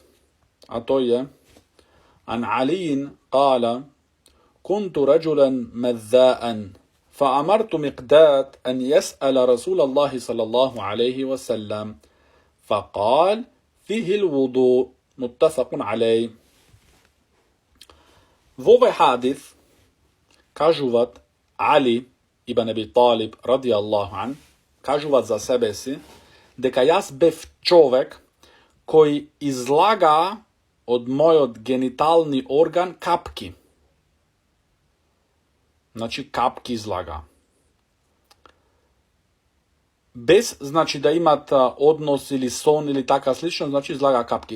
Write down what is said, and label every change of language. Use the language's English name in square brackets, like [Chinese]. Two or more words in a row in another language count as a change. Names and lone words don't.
[Macedonian] а тој е [Arabic] عن علي قال كنت رجلا مذاء فأمرت مقداد أن يسأل رسول الله صلى الله عليه وسلم فقال فيه الوضوء متفق عليه. [Macedonian] Во овој хадис кажуват Али ибн Аби Талиб [Arabic] رضي الله عنه, [Macedonian] кажуват за себе си дека јас бев човек кој излага од мојот генитални орган капки. Значи, капки излага. Без, значи, да имат однос или сон или така слично, значи, излага капки.